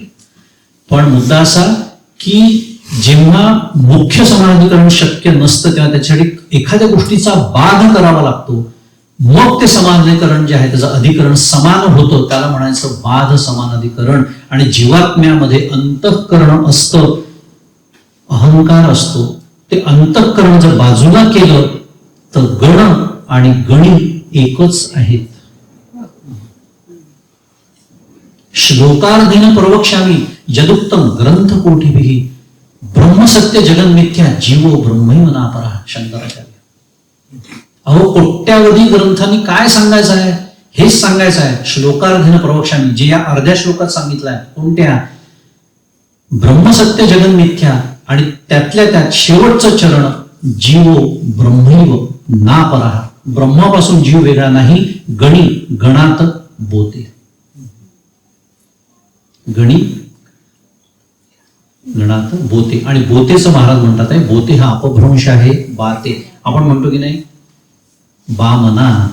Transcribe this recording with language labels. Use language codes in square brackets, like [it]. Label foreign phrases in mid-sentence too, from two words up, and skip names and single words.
[mr] पण मुद्दा असा की जेव्हा मुख्य समानाधिकरण शक्य नसतं तेव्हा त्याच्यासाठी एखाद्या गोष्टीचा बाध करावा लागतो, मग ते समानाधिकरण जे आहे त्याचं अधिकरण समान होतं, त्याला म्हणायचं बाध समानाधिकरण. आणि जीवात्म्यामध्ये अंतःकरण असतं, अहंकार असतो. ते अंतःकरण जर बाजूला केलं तर गण आणि गणी एकच आहेत. [sa] श्लोकार्धेन प्रवक्ष्यामि यदुक्तम ग्रंथकोटिभिः ब्रह्मसत्य जगन्मिथ्या जीवो ब्रह्मैव नापरः. [mr] शंकराचार्य. अहो, कोट्यावधी ग्रंथांनी काय सांगायचं आहे? हेच सांगायचं आहे. [sa] श्लोकार्धेन प्रवक्ष्यामि, [mr] जे या अर्ध्या श्लोकात सांगितलं आहे. कोणत्या? [sa] ब्रह्मसत्य जगन्मिथ्या, [mr] आणि त्यातल्या त्यात शेवटचं चरण [sa] जीवो ब्रह्मैव नापरः. [mr] ब्रह्मापासून जीव वेगळा नाही. गणी गणात बोते. गणी गणात बोते. आणि बोतेचं महाराज म्हणतात आहे, बोते हा अपभ्रंश आहे. बाते आपण म्हणतो की नाही, बामना.